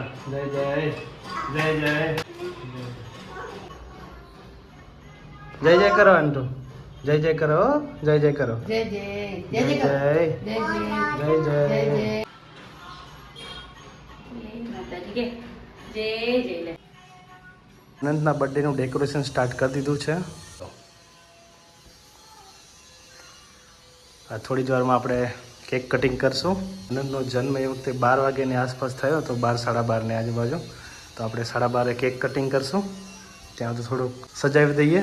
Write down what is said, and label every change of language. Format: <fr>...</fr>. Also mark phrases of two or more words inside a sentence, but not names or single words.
<hi>जय जय जय जय जय जय करो अंटू. जय जय करो. जय जय करो. जय जय जय जय जय जय.</hi> <gu>અનંતના બર્થડેનું</gu> <en>decoration start</en> <gu>કરી દીધું છે. આ થોડી જ વારમાં આપણે</gu> <en>cake cutting</en> <gu>કરશું. અનંતનો જન્મ એ વખતે 12 વાગ્યાની આસપાસ થયો હતો, 12 સાડા 12 ની આજુબાજુ. તો આપણે 12:30</gu> <en>cake cutting</en> <gu>કરશું. ત્યાં તો થોડુંક સજાવી દઈએ.</gu>